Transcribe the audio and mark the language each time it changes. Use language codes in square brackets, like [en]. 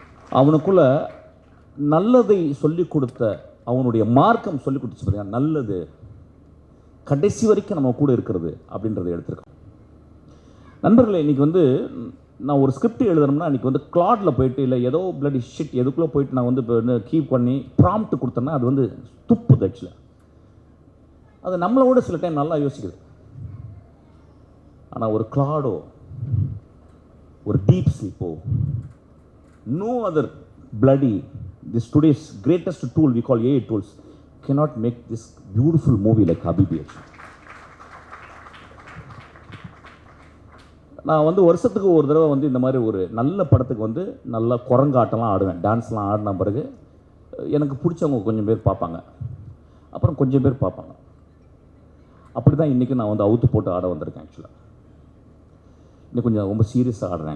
[ta] அவனுக்குள்ள நல்லதை சொல்லிக் கொடுத்த, அவனுடைய மார்க்கம் சொல்லிக் கொடுத்துச்சு பார்த்தீங்கன்னா, நல்லது கடைசி வரைக்கும் நம்ம கூட இருக்கிறது அப்படின்றத எடுத்திருக்கான். நண்பர்களே, இன்றைக்கி வந்து நான் ஒரு ஸ்கிரிப்ட் எழுதணும்னா இன்றைக்கி வந்து கிளாடில் போயிட்டு இல்லை ஏதோ பிளடி ஷிட் எதுக்குள்ளே போயிட்டு நான் வந்து இப்போ வந்து கீப் பண்ணி ப்ராம்ப்ட் கொடுத்தேன்னா அது வந்து துப்புது ஆக்சுவலாக. அது நம்மளோட சில டைம் நல்லா யோசிக்குது. ஆனால் ஒரு கிளாடோ, ஒரு deep ஸ்லீப்போ, [en] No other bloody, this today's greatest tool we call AI tools cannot make this beautiful movie like Habibi. [ta] நான் வந்து வருஷத்துக்கு ஒரு தடவை வந்து இந்த மாதிரி ஒரு நல்ல படத்துக்கு வந்து நல்லா குரங்காட்டம்லாம் ஆடுவேன், டான்ஸ்லாம் ஆடின பிறகு எனக்கு பிடிச்சவங்க கொஞ்சம் பேர் பார்ப்பாங்க, அப்புறம் கொஞ்சம் பேர் பார்ப்பாங்க. அப்படி தான் இன்றைக்கி நான் வந்து அவுத்து போட்டு ஆட வந்திருக்கேன். ஆக்சுவலாக இன்னும் கொஞ்சம் ரொம்ப சீரியஸாக ஆடுறேன்.